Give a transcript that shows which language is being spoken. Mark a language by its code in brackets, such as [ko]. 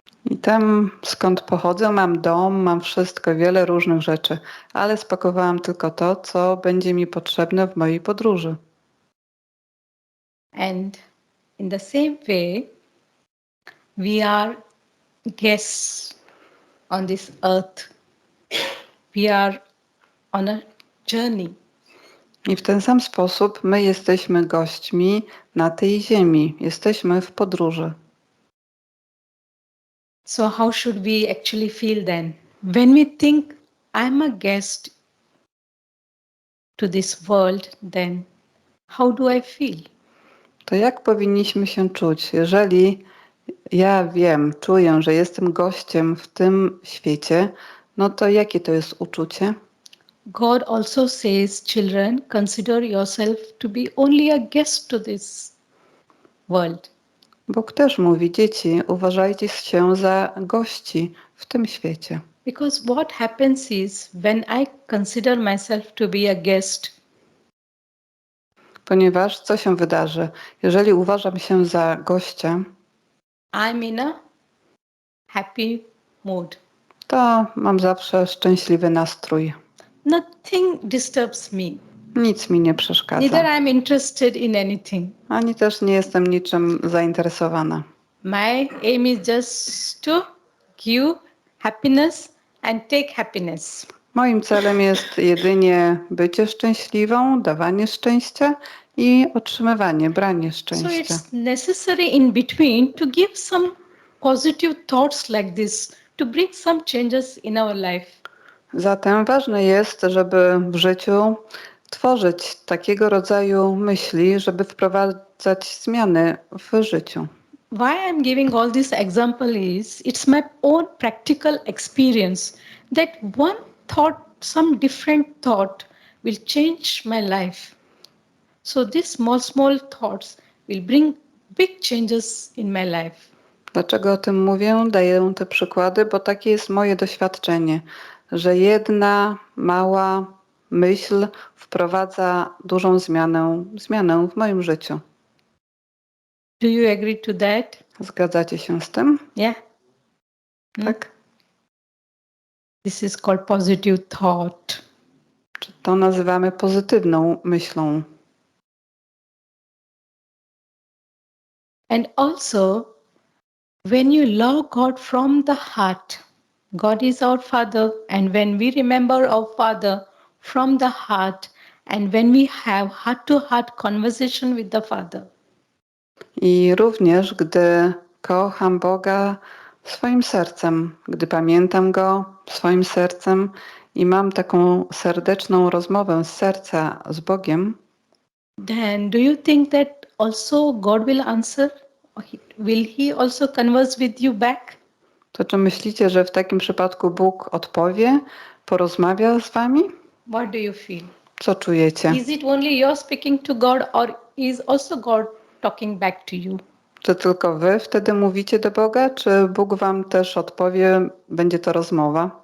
[pl] I tam, skąd pochodzę, mam dom, mam wszystko, wiele różnych rzeczy, ale spakowałam tylko to, co będzie mi potrzebne w mojej podróży. [en] And in the same way, we are guests on this earth. We are on a journey. [pl] I w ten sam sposób my jesteśmy gośćmi na tej ziemi, jesteśmy w podróży. [en] So, how should we actually feel then? When we think, I'm a guest to this world, then how do I feel? [pl] To jak powinniśmy się czuć, jeżeli ja wiem, czuję, że jestem gościem w tym świecie, no to jakie to jest uczucie? [en] God also says, children, consider yourself to be only a guest to this world. [pl] Bóg też mówi, dzieci, uważajcie się za gości w tym świecie. [en] Because what happens is when I consider myself to be a guest, [pl] Ponieważ co się wydarzy? Jeżeli uważam się za gościa, [en] I'm in a happy mood. [pl] to mam zawsze szczęśliwy nastrój. [en] Nothing disturbs me. [pl] Nic mi nie [en] Neither [pl] przeszkadza. [en] I'm interested in anything. [pl] Ani też nie jestem niczym zainteresowana. [en] My aim is just to give happiness and take happiness. [pl] Moim celem jest jedynie bycie szczęśliwą, dawanie szczęścia i otrzymywanie, branie [en] So [pl] szczęścia. [en] it's necessary in between to give some positive thoughts like this to bring some changes in our life. [pl] Zatem ważne jest, żeby w życiu tworzyć takiego rodzaju myśli, żeby wprowadzać zmiany w życiu. [en] Why I'm giving all this example is it's my own practical experience that one thought, some different thought will change my life. So these small thoughts will bring big changes in my life. [pl] Dlaczego o tym mówię? Daję te przykłady, bo takie jest moje doświadczenie, że jedna mała myśl wprowadza dużą zmianę w moim życiu. [en] Do you agree to that? [pl] Zgadzacie się z tym? [en] Yeah. [pl] Tak? [en] This is called positive thought. [pl] Czy to nazywamy pozytywną myślą? [en] And also, when you love God from the heart, God is our Father, and when we remember our Father from the heart, and when we have heart to heart conversation with the Father, [pl] I również, gdy kocham Boga swoim sercem, gdy pamiętam Go swoim sercem i mam taką serdeczną rozmowę z serca z Bogiem, [en] then do you think that also God will answer? Will He also converse with you back? [pl] to czy myślicie, że w takim przypadku Bóg odpowie, porozmawia z wami? [en] What do you feel? [pl] Co czujecie? [en] Is it only you're speaking to God, or is also God talking back to you? [pl] Czy tylko wy wtedy mówicie do Boga, czy Bóg wam też odpowie, będzie to rozmowa?